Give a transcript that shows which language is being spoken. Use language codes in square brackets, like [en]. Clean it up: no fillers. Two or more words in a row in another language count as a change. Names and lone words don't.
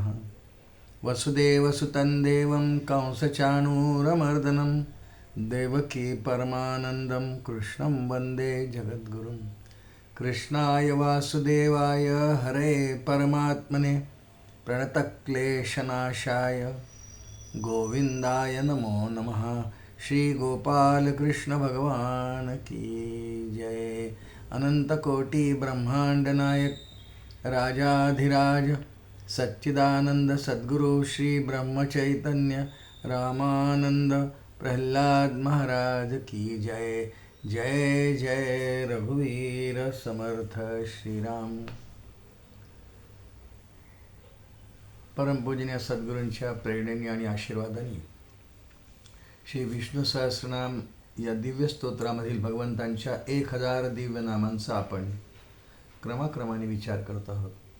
[sa] वसुदेवसुतं देवं कंसचाणूरमर्दनं देवकी परमानन्दं कृष्णं वन्दे जगद्गुरुं। कृष्णाय वासुदेवाय हरे परमात्मने प्रणतक्लेशनाशाय गोविन्दाय नमो नमः। [hi] श्री गोपाल कृष्ण भगवान की जय। अनंतकोटि ब्रह्मांड नायक राजाधिराज सच्चिदानंद सद्गुरु श्री ब्रह्मचैतन्य रामानंद प्रहलाद महाराज की जय। [mr] जय जय रघुवीर समर्थ श्रीराम। परमपूजनीय सद्गुरूंच्या प्रेरणेने आणि आशीर्वादाने श्री विष्णू सहस्रनाम या दिव्य स्तोत्रामधील भगवंतांच्या 1000 दिव्य नामांचा आपण क्रमाक्रमाने विचार करत आहोत।